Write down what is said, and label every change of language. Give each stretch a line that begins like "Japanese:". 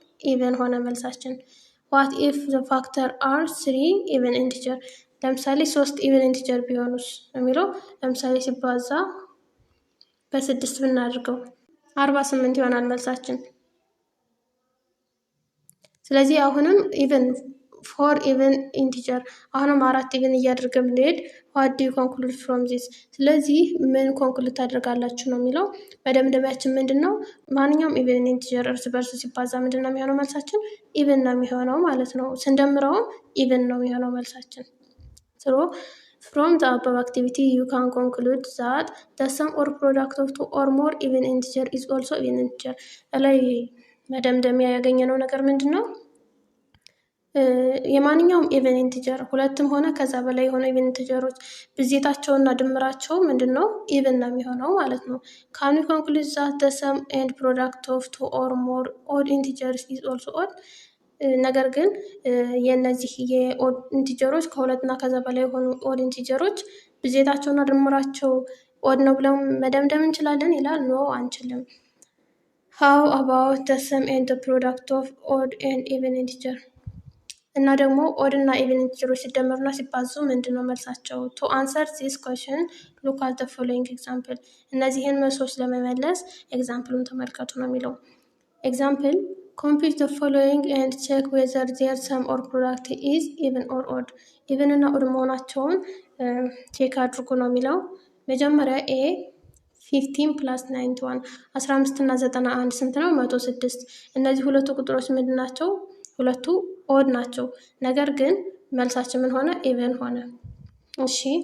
Amharic: ኢቭን ሆነ መልሳችን።
English: ዋት ኢፍ ዘ ፋክተር አር 3 ኢቭን ኢንቲጀር።
Amharic: ለምሳሌ 3 ኢቭን ኢንቲጀር ቢሆኑስ የሚለው ለምሳሌ ሲባዛ በ6 ብናደርገው 48 ይሆናል መልሳችን። ስለዚህ አሁንም ኢቭን ፎር ኢቭን ኢንቲጀር አሁንም 4 ኢቭን እያደረገን ብንሄድ
English: what do you conclude from this?
Amharic: ስለዚህ ምን ኮንክሉድ ታደርጋላችሁ ነው የሚለው። መደምደሚያችን ምንድነው? ማንኛውም ኢቭን ኢንቲጀር እርስ በርስ ሲባዛ ምንድነው የሚሆነው መልሳችን? ኢቭን ነው የሚሆነው ማለት ነው። ስንደምረውም ኢቭን ነው የሚሆነው መልሳችን።
English: so from the above activity you can conclude that the sum or product of two or more even integer is also even integer.
Amharic: ላይ መደምደሚያ ያገኘነው ነገር ምንድነው? የማንኛውም ኢቨን ኢንቲጀር ሁለትም ሆነ ከዛ በላይ የሆነ ኢቨን ኢንቲጀሮች ብዜታቸውና ድምራቸው ምንድነው? ኢቨን ነው የሚሆነው ማለት ነው።
English: can we conclude that the sum and product of two or more odd integers is also odd?
Amharic: ነገር ግን የነዚህ የኦድ ኢንቲጀሮች ከሁለትና ከዛ በላይ የሆኑ ኦድ ኢንቲጀሮች ብዜታቸውና ድምራቸው ኦድ ነው ብለን መደምደም እንችላለን ይላል። ኖ አንችልም።
English: how about the sum and the product of odd and even integer?
Amharic: እና ደግሞ ኦድ እና ኢቨን ኢንቲጀሮች ሲደመሩና ሲባዙ ምንድነው መልሳቸው?
English: to answer this question look at the following example.
Amharic: እነዚህን መልሶች ለመመለስ ኤግዛምፕሉን ተመልከቱ ነው የሚለው።
English: ኤግዛምፕል compute the following and check whether their sum or product is even or odd.
Amharic: ኢቨን እና ኦድ መሆናቸውን ቼክ አድርጉ ነው የሚለው። መጀመሪያ ኤ 15 + 91 15 እና 91 ስንት ነው? 106። እነዚህ ሁለቱ ቁጥሮች ምንድን ናቸው? ሁለቱ ኦድ ናቸው። ነገር ግን መልሳችን ምን ሆነ? ኢቨን ሆነ። እሺ